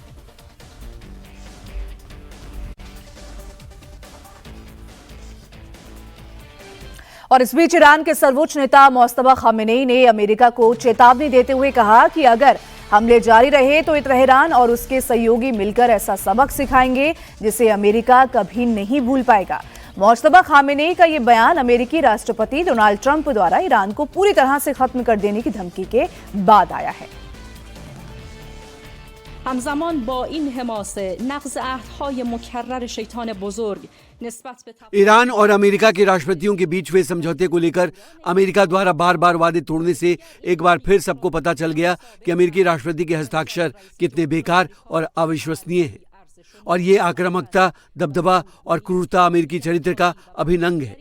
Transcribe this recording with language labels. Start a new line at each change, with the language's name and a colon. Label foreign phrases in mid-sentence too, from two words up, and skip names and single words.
Hindi: और इस बीच ईरान के सर्वोच्च नेता मुस्तफा खामेनेई ने अमेरिका को चेतावनी देते हुए कहा कि अगर हमले जारी रहे तो तेहरान और उसके सहयोगी मिलकर ऐसा सबक सिखाएंगे जिसे अमेरिका कभी नहीं भूल पाएगा। मुस्तफा खामेनेई का ये बयान अमेरिकी राष्ट्रपति डोनाल्ड ट्रंप द्वारा ईरान को पूरी तरह से खत्म कर देने की धमकी के बाद आया है।
Persian: همزمان با این حماسه نقض عهدهای مکرر شیطان بزرگ نسبت به
Hindi: ईरान और अमेरिका के राष्ट्रपतियों के बीच हुए समझौते को लेकर अमेरिका द्वारा बार बार वादे तोड़ने से एक बार फिर सबको पता चल गया कि अमेरिकी राष्ट्रपति के हस्ताक्षर कितने बेकार और अविश्वसनीय हैं। और ये आक्रामकता, दबदबा और क्रूरता अमेरिकी चरित्र का अभिन्न अंग है।